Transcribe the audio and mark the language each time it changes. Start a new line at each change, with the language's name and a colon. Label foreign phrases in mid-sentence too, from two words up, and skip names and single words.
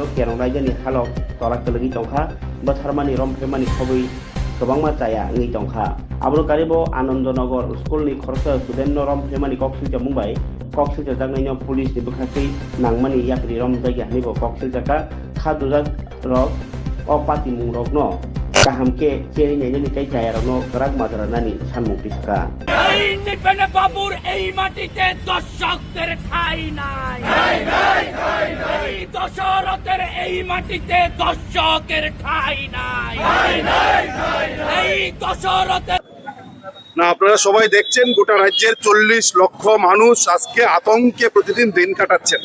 Kok Borok: kerong raijani halok tolak kelegi tongkha botharmani romphemani khoboi Kebangma caya ngi tongkha abono karibo Anandonagar school ni khorsa student no romphemani koksil ja mumbai koksil jagangaino police ni bkhasi nangmani yakri rom jagi hani bo koksil jaka khadujak rok o pati mung rok no kahamke cheri nyani ni kai jaya rok no karak madara nani sanmung tisaka
Bangla: এই নিপেনে বাবুর এই মাটিতে দর্শকদের ঠাঁই নাই এই দশরথের এই মাটিতে দর্শকের ঠাঁই নাই এই দশরথের না আপনারা সবাই দেখছেন গোটা রাজ্যের 40 লক্ষ মানুষ আজকে আতঙ্কে প্রতিদিন দিন কাটাচ্ছেন।